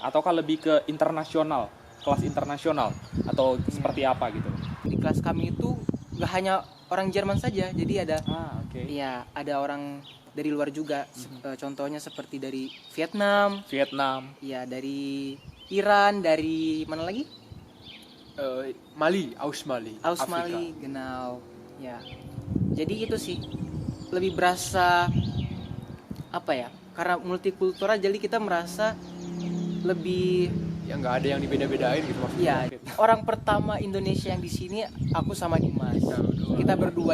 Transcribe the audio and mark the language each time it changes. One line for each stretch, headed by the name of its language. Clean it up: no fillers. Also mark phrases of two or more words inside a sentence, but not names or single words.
Indonesian: Ataukah lebih ke internasional, kelas internasional, atau seperti apa gitu? Di kelas kami itu gak hanya orang Jerman saja, jadi ada Oke. iya, ada orang dari luar juga. Contohnya seperti dari Vietnam, Vietnam. ya dari Iran, dari mana lagi?
German: Mali, Aus Mali. Aus Afrika. Mali, genau.
Indonesian: Ya. Jadi itu sih lebih berasa apa ya? Karena multikultural jadi kita merasa lebih Ya nggak ada yang dibeda-bedain gitu maksudnya. ya. Orang pertama Indonesia yang di sini aku sama Dimas. Kita berdua.